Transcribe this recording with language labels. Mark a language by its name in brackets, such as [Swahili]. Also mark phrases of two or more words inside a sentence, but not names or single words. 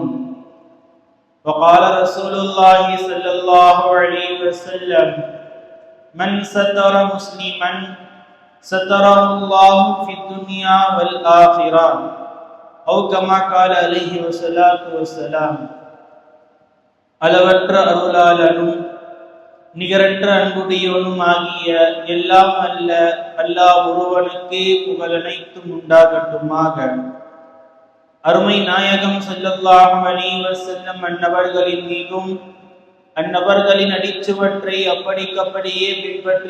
[Arabic] وقال رسول الله صلى الله عليه وسلم: من ستر مسلما ستره الله في الدنيا والآخرة، أو كما قال عليه الصلاة والسلام. [Tamil] அளவற்ற அருளாளனும் நிகரற்ற அன்புடையவனும் ஆகிய எல்லாம் அல்ல அல்லாஹ் ஒருவனுக்கே புகழ் அனைத்தும் உண்டாகட்டுமாக. அருமை நாயகம் [Arabic] صلى الله عليه وسلم [Tamil] அன்னவர்களின் மீதும் அந்நபர்களின் அடிச்சுவற்றை அப்படியே பின்பற்றி